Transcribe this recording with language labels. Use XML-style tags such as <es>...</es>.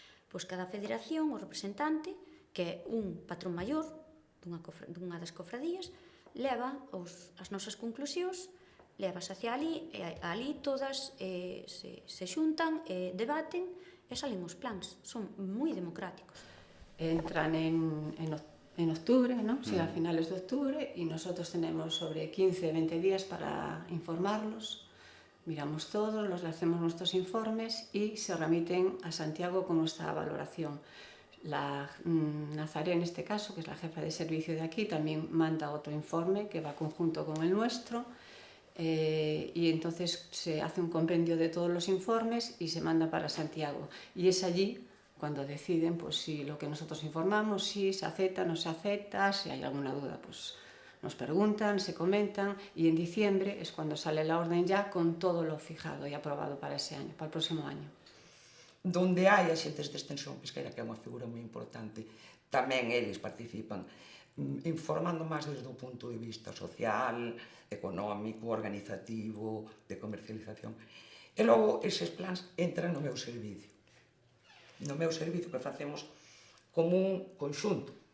<gl>pois cada federación, o representante, que é un patrón maior dunha das cofradías, leva as nosas conclusións, levas hacia ali, e ali todas se xuntan, debaten, e salen os plans. Son moi democráticos.</gl> <es>Entran en octubre, ¿no? Sí, a finales de octubre, y nosotros tenemos sobre 15-20 días para informarlos. Miramos todos, los hacemos nuestros informes y se remiten a Santiago con nuestra valoración. La Nazaré, en este caso, que es la jefa de servicio de aquí, también manda otro informe que va conjunto con el nuestro, y entonces se hace un compendio de todos los informes y se manda para Santiago. Y es allí cuando deciden pues, si lo que nosotros informamos, si se acepta, no se acepta, si hay alguna duda, pues Nos preguntan, se comentan y en diciembre es cuando sale la orden ya con todo lo fijado y aprobado para ese año, para el próximo año.</es> <gl>Donde hai axentes de extensión pesqueira, que é unha figura moi importante, tamén eles participan, informando máis desde o punto de vista social, económico, organizativo, de comercialización. E logo, eses plans entran no meu servicio. No meu servicio que facemos como un conxunto.</gl>